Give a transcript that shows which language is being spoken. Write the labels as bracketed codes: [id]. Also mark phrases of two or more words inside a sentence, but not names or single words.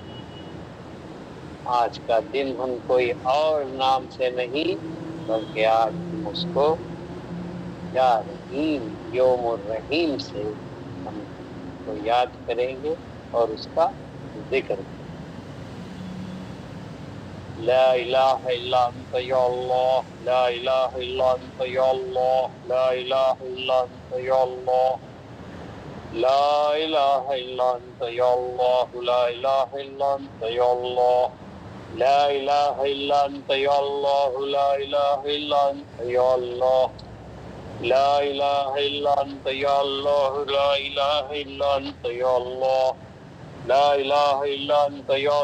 [ur] آج کا دن ہم کوئی اور نام سے نہیں بلکہ آج ہم اس کو [ar] یا رحیم یوم الرحیم [ur] سے ہم کو یاد کریں گے اور اس کا ذکر کریں گے۔ [ar] لا الہ الا انت یا اللہ، لا الہ الا انت یا اللہ، لا الہ الا انت یا اللہ، لا الہ الا انت یا اللہ، لا الہ الا انت یا اللہ، لا الہ الا انت یا اللہ، لا الہ الا انت یا اللہ، لا الہ الا انت یا اللہ، لا الہ الا انت یا اللہ، لا الہ الا انت یا اللہ۔